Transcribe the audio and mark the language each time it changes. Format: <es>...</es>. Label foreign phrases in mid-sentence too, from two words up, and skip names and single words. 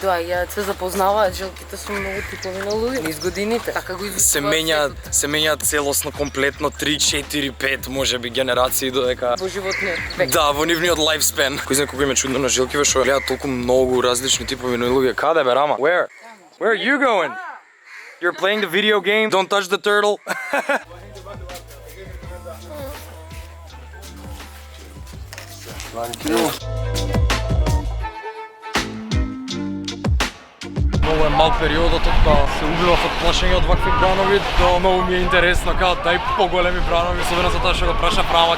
<mk>Доаѓаат се запознаваат, желките со многу типови на луѓе. Низ годините, така го изучуваат. Се менјаат целосно, комплетно 3, 4, 5 можеби генерации додека Во животниот век. да, во нивниот лайфспен. Кој знае колку им е чудно на желкиве што гледаат толку многу различни типови на луѓе. Каде бе, Рама?</mk> <en>Where? Where are you going? You're playing the video game? Don't touch the turtle.</en> <mk>Многу е мал периодот од кога се убивав од плашење од вакви бранови, до многу ми е интересно као дај поголеми бранови, особено затоа што го праша Рама</mk>